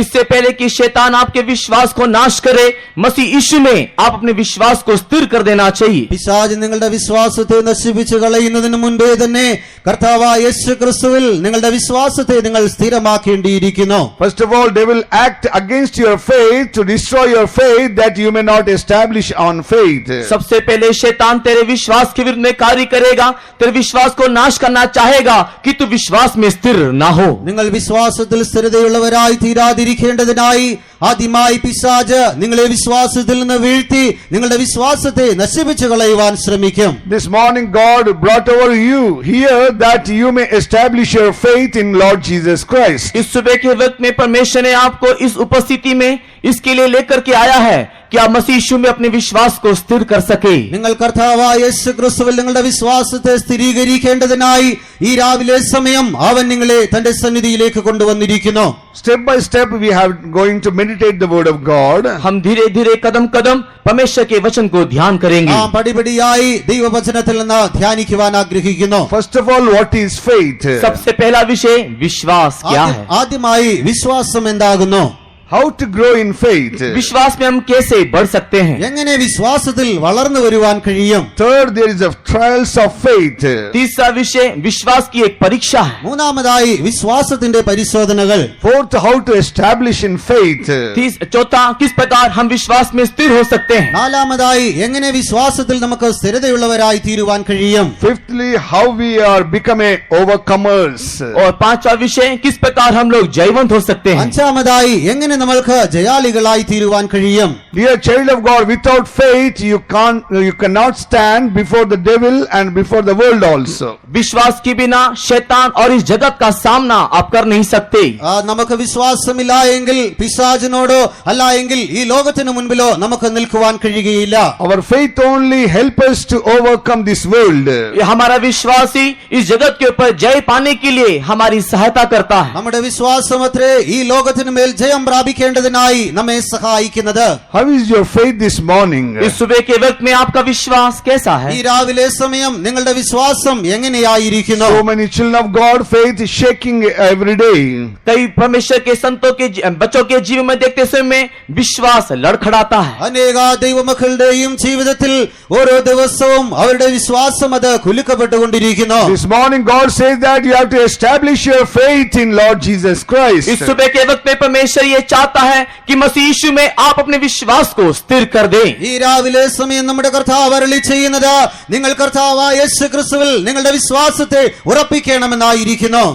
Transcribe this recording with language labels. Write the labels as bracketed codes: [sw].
[hi] इससे पहले कि शैतान आपके विश्वास को नाश करे, मसीह यीशु में आप अपने विश्वास को स्थिर कर देना चाहिए। [ml] പിശാച് നിങ്ങളുടെ വിശ്വാസത്തെ നശിപ്പിച്ചു കളയുന്നതിന് മുൻപേ തന്നെ കർത്താവായ യേശു ക്രിസ്തുവിൽ നിങ്ങളുടെ വിശ്വാസത്തെ നിങ്ങൾ സ്ഥിരമാക്കേണ്ടിയിരിക്കുന്നു. [en] First of all, devil act against your faith to destroy your faith that you may not establish on faith. [hi] सबसे पहले शैतान तेरे विश्वास के विरुद्ध में कार्य करेगा, तेरे विश्वास को नाश करना चाहेगा कि तू विश्वास में स्थिर ना हो। [ml] നിങ്ങൾ വിശ്വാസത്തിൽ സ്ഥിരതയുള്ളവരായി തീരാതിരിക്കേണ്ടതിനായി ആദ്യമായി പിശാച് നിങ്ങളെ വിശ്വാസത്തിൽ നിന്ന് വീഴ്ത്തി നിങ്ങളുടെ വിശ്വാസത്തെ നശിപ്പിച്ചു കളയുവാൻ ശ്രമിക്കും. [en] This morning God brought over you here that you may establish your faith in Lord Jesus Christ. [hi] इस सुबह के वक्त में परमेश्वर ने आपको इस उपस्थिति में इसके लिए लेकर के आया है कि आप मसीह यीशु में अपने विश्वास को स्थिर कर सके। [ml] നിങ്ങൾ കർത്താവായ യേശു ക്രിസ്തുവിൽ നിങ്ങളുടെ വിശ്വാസത്തെ സ്ഥിരീകരിക്കേണ്ടതിനായി ഈ രാവിലെ സമയം അവൻ നിങ്ങളെ തന്റെ സന്നിധിയിലേക്ക് കൊണ്ടുവന്നിരിക്കുന്നു. [en] Step by step we have going to meditate the word of God. [hi] हम धीरे धीरे कदम कदम परमेश्वर के वचन को ध्यान करेंगे। [ml] പടിപടിയായി ദൈവവചനത്തിൽ നിന്ന് ധ്യാനിക്കുവാൻ ആഗ്രഹിക്കുന്നു. [en] First of all, what is faith? [hi] सबसे पहला विषय विश्वास क्या है। [ml] ആദ്യമായി വിശ്വാസം എന്താകുന്നു? [en] How to grow in faith? [hi] विश्वास में हम कैसे बढ़ सकते हैं। [ml] എങ്ങനെ വിശ്വാസത്തിൽ വളർന്നു വരുവാൻ കഴിയും? [en] Third, there is a trials of faith. [hi] तीसरा विषय विश्वास की एक परीक्षा है। [ml] മൂന്നാമതായി വിശ്വാസത്തിന്റെ പരിശോധനകൾ. [en] Fourth, how to establish in faith. [hi] चौथा, किस प्रकार हम विश्वास में स्थिर हो सकते हैं। [ml] നാലാമതായി എങ്ങനെ വിശ്വാസത്തിൽ നമുക്ക് സ്ഥിരതയുള്ളവരായി തീരുവാൻ കഴിയും? [en] Fifthly, how we are become overcomers. [hi] और पांचवा विषय किस प्रकार हम लोग जयवंत हो सकते हैं। [ml] അഞ്ചാമതായി എങ്ങനെ നമ്മൾക്ക് ജയാളികളായി തീരുവാൻ കഴിയും? [en] Dear child of God, without faith you cannot stand before the devil and before the world also. [hi] विश्वास के बिना शैतान और इस जगत का सामना आप कर नहीं सकते। [ml] നമുക്ക് വിശ്വാസമില്ല എങ്കിൽ പിശാചിനോടോ അല്ല എങ്കിൽ ഈ ലോകത്തിന് മുൻപിലോ നമുക്ക് നിൽക്കുവാൻ കഴിയുകയില്ല. [en] Our faith only help us to overcome this world. [hi] हमारा विश्वास ही इस जगत के ऊपर जय पाने के लिए हमारी सहायता करता है। [ml] നമ്മുടെ വിശ്വാസമത്രേ ഈ ലോകത്തിന് മേൽ ജയം പ്രാപിക്കേണ്ടതിനായി നമ്മെ സഹായിക്കുന്നത്. [en] How is your faith this morning? [hi] इस सुबह के वक्त में आपका विश्वास कैसा [ml] ഈ [hi] है। [ml] രാവിലെ സമയം നിങ്ങളുടെ വിശ്വാസം എങ്ങനെയായിരിക്കുന്നു? [en] So many children of God, faith is shaking every day. [hi] कई परमेश्वर के संतों के बच्चों के जीवन में देखते समय में विश्वास लड़खड़ाता है। [ml] അനേക ദൈവമക്കളുടെയും ജീവിതത്തിൽ ഓരോ ദിവസവും അവരുടെ വിശ്വാസം അത് കുലുക്കപ്പെട്ടുകൊണ്ടിരിക്കുന്നു. [en] This morning God says that you have to establish your faith in Lord Jesus Christ. [hi] इस सुबह के वक्त में परमेश्वर ये चाहता है कि मसीह यीशु में आप अपने विश्वास को स्थिर कर दें। [ml] ഈ രാവിലെ സമയം നമ്മുടെ കർത്താവ് അരുളി ചെയ്യുന്നത് നിങ്ങൾ കർത്താവായ യേശു ക്രിസ്തുവിൽ നിങ്ങളുടെ വിശ്വാസത്തെ ഉറപ്പിക്കണമെന്നായിരിക്കുന്നു.